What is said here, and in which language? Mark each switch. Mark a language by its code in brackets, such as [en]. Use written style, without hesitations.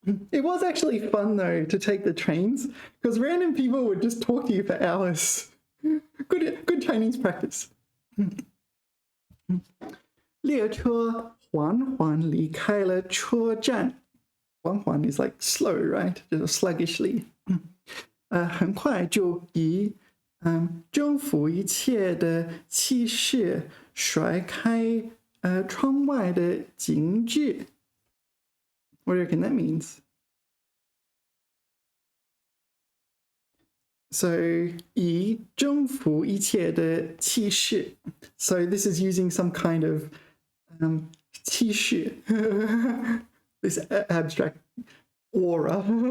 [en] It was actually fun though to take the trains because random people would just talk to you for hours. Good Chinese practice. [zh] 列车缓缓离开了车站. [en] 缓缓 is like slow, right? Just sluggishly. [zh] 很快就以征服一切的气势甩开窗外的景致. [en] What do you reckon that means? [zh] So, 以征服一切的气势. [en] So this is using some kind of 气势, this abstract aura.